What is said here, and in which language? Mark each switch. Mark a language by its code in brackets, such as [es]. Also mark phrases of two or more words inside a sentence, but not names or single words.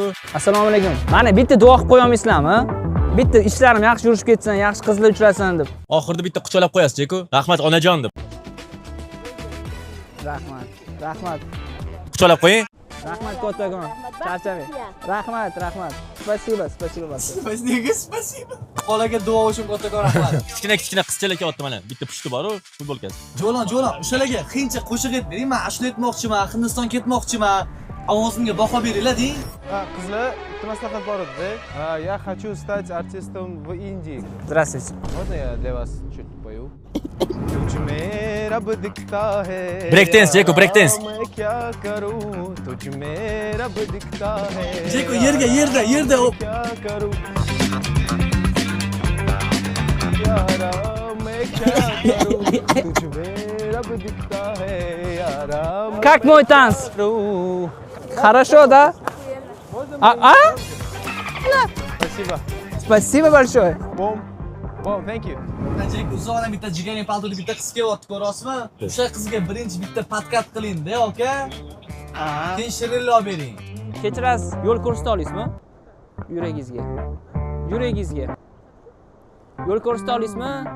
[uz] Assalomu alaykum. Mana bitta duo qilib qo'ya olmaysizlarmi? Bitta ishlarim yaxshi yurishib ketsin, yaxshi qizlar uchrasin deb. Oxirida bitta quchoqlab qo'yasiz, Jeko. Rahmat onajon deb. Rahmat. Quchoqlab qo'ying. Rahmat kattakon. Charchamang. Rahmat. [ru] Spasibo большое. [uz] Bolaga duo uchun kattakon rahmat. Kichkina qizchalar kelyapti mana. Bitta pushti bor-ku, futbolkasi. Jo'lon, o'shalarga qiyincha qo'shiq aytmang. Men ashula aytmoqchiman, Hindiston ketmoqchiman. Ovozimga baho beringlar deng. Ha, qizlar, bitta maslahat bor edi. [ru] Я хочу стать артистом в Индии. Здравствуйте. Можно я для вас чуть пою? [hi] तुझ में रब दिखता है [en] Break dance, Jeko, break dance. [hi] मैं क्या करूं तुझ में रब दिखता है [uz] Jeko, yerda. [hi] क्या करूं यारा मैं क्या करूं तुझ में रब दिखता है यारा [ru] Как мой танц? Хорошо, да? А? Спасибо. Спасибо большое. [en] Bom, thank you. [uz] Jeko, uzoqdan bitta jigarning paltoli bitta qiz kelyapti, ko'rasizmi? O'sha qizga birinchi bitta podkat qiling-da, aka. Keyin shirinlik olib bering. Kechirasiz, yo'l ko'rsata olasizmi? Yuragingizga. Yo'l ko'rsata olasizmi?